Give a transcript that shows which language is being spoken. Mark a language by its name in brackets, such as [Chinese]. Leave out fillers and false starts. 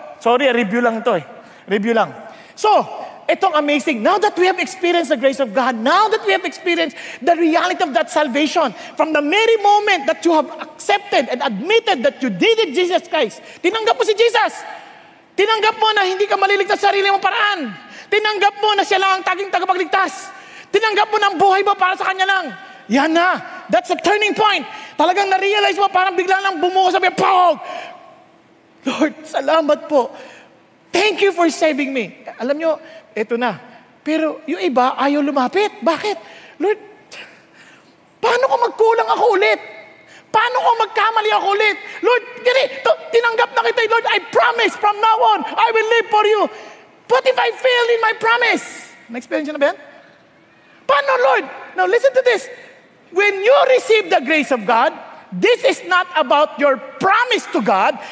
[Filipino] Sorry, review lang ito Review lang. So, itong amazing. [English] Now that we have experienced the grace of God, now that we have experienced the reality of that salvation, from the very moment that you have accepted and admitted that you needed Jesus Christ, [Filipino] tinanggap mo si Jesus. Tinanggap mo na hindi ka maliligtas sa sarili mong paraan. Tinanggap mo na siya lang ang taging tagapagligtas. Tinanggap mo na ang buhay mo para sa Kanya lang. Yan na. [English] That's a turning point. [Filipino] Talagang na-realize mo, parang bigla lang bumuo sabi, Pog! [English] Lord, [Filipino] salamat po. [English] Thank you for saving me. [Filipino] Alam nyo, eto na. Pero yung iba, ayaw lumapit. Bakit? Lord, paano kung magkulang ako ulit? Paano kung magkamali ako ulit? Lord, tinanggap na kita. [English] Lord, I promise from now on, I will live for you. What if I fail in my promise? [Filipino] Na-experience na ba yan? Paano, Lord? [English] Now, listen to this. When you receive the grace of God, this is not about your promise to God.